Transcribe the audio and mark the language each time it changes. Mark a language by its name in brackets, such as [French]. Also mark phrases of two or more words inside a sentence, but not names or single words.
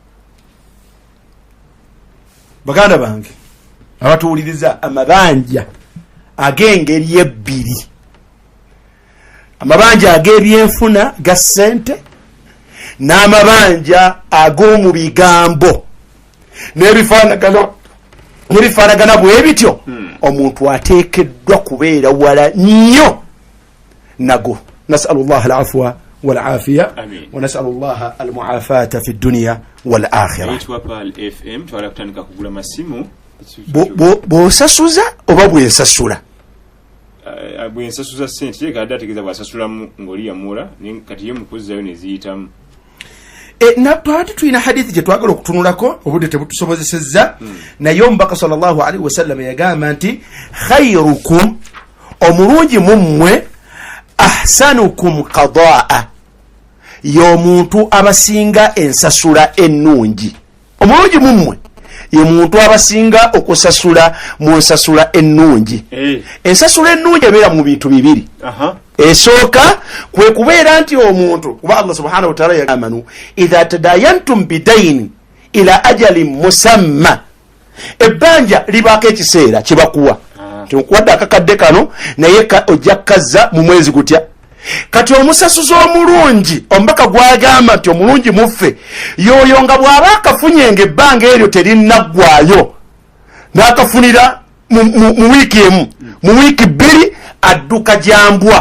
[Ganda] Baganda bange abatuwuliriza amabanja ag'engeri ebbiri, amabanja ag'ebyenfuna ga ssente n'amabanja ag'omu bigambo n'ebifaanagana bwe bityo, omuntu ateekeddwa kubeera wala nnyo nago. [Arabic] نسأل الله العفو والعافية ونسأل الله المعافاة في الدنيا والآخرة. [Ganda] bw'osasuza oba bw'ensasula? bw'ensasuza ssente yekadde ategeeza bw'asasulamu ng'oli yamula kati ye mukuzzayo ne ziyitamu. Napaati tulina hadithi gye twagala okutunulako obudde tebutusobozesezza, naye omubaka [Arabic] صلى الله عليه وسلم [Ganda] yagamba nti khairukum, omulungi mummwe, [Arabic] أحسنكم قضاء, [Ganda] y'omuntu abasinga ensasula ennungi. Omulungi mummwe ye muntu abasinga okusasula mu nsasula ennungi. Ensasula ennungi ebeera mu bintu bibiri. Esooka kwe kubeera nti omuntu, kuba [Arabic] الله سبحانه وتعالى [Ganda] yagamba [Arabic] إذا تداينتم بدين إلى أجل مسمى, [Ganda] ebbanja libaako ekiseera kye bakuwa. Tekuwadde akakadde kano naye ojja kukazza mu mwezi gutya. Kati omusasuza omulungi, omubaka gwagamba nti omulungi muffe yoyo nga bw'aba akafunyenga ebbanga eryo terinnagwayo n'akafunira mu wiiki emu, mu wiiki bbiri adduka jambwa.